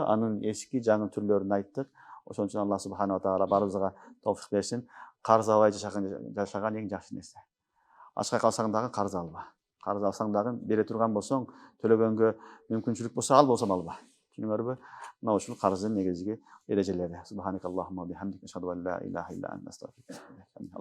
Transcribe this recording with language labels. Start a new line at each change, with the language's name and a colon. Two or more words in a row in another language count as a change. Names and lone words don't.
Kyrgyz: Анын эски жаңы түрлөрүн айттык. Ошон үчүн
Arabic: الله سبحانه تعالى
Kyrgyz: баарыбызга товфик берсин. Карыз албай жашаган эң жакшы нерсе. Ачка калсаң дагы карыз алба. Карыз алсаң дагы бере турган болсоң, төлөгөнгө мүмкүнчүлүк болсо ал, болсо алба. Түшүнүңөрбү? Мына ушул карыздын негизги эрежелери.
Arabic: سبحانك اللهم بحمدك أشهد أن لا إله إلا أنت أستغفرك.